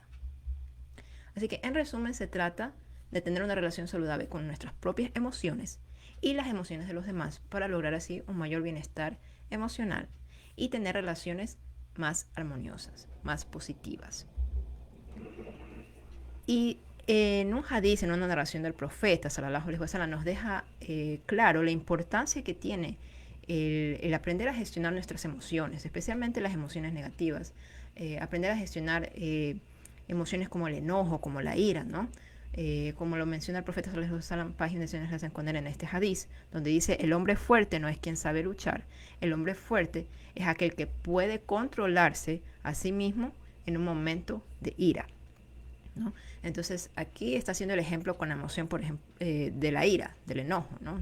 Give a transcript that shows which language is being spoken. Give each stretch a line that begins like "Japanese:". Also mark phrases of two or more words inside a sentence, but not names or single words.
Spanish: Así que en resumen se trata de tener una relación saludable con nuestras propias emociones y las emociones de los demás para lograr así un mayor bienestar emocional y tener relaciones más armoniosas, más positivas. Y en un hadiz, en una narración del profeta,
Arabic: صلى الله عليه وسلم,
Spanish: nos deja claro la importancia que tiene el aprender a gestionar nuestras emociones, especialmente las emociones negativas. Aprender a gestionar emociones como el enojo, como la ira, ¿no? Como lo menciona el profeta
Arabic: صلى الله عليه وسلم,
Spanish: páginas de las con él en este hadiz, donde dice: el hombre fuerte no es quien sabe luchar, el hombre fuerte es aquel que puede controlarse a sí mismo en un momento de ira, ¿no? Entonces aquí está haciendo el ejemplo con la emoción, por ejemplo, de la ira, del enojo, ¿no?